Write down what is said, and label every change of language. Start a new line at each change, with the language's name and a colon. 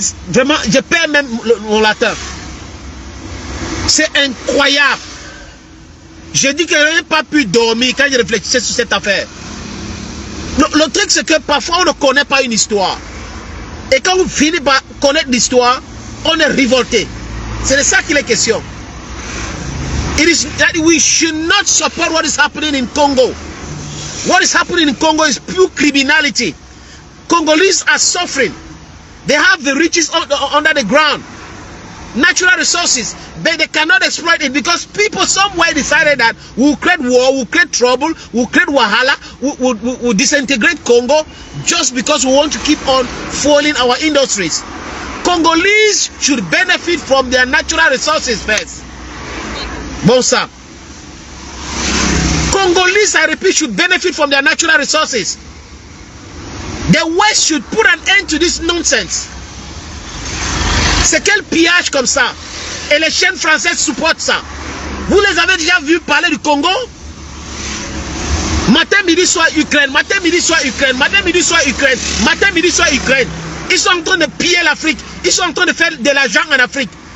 French: Vraiment, je perds même mon latin. C'est incroyable. Je dis que je n'ai pas pu dormir quand je réfléchissais sur cette affaire. Le truc, c'est que parfois, on ne connaît pas une histoire. Et quand on finit par connaître l'histoire, on est révolté. C'est de ça qu'il est question.
English: It is that we should not support what is happening in Congo. What is happening in Congo is pure criminality. Congolese are suffering. They have the riches under the ground, natural resources, but they cannot exploit it because people somewhere decided that we'll create war, we'll create trouble, we'll create wahala, we'll disintegrate Congo just because we want to keep on fueling our industries. Congolese should benefit from their natural resources first.
French: Bon sang.
English: Congolese, I repeat, should benefit from their natural resources. The West should put an end to this nonsense.
French: C'est quel pillage comme ça? Et les chaînes françaises supportent ça. Vous les avez déjà vus parler du Congo? Matin, midi, soir, Ukraine. Matin, midi, soir, Ukraine. Matin, midi, soir, Ukraine. Matin, midi, soir, Ukraine. Ils sont en train de piller l'Afrique. Ils sont en train de faire de l'argent en Afrique.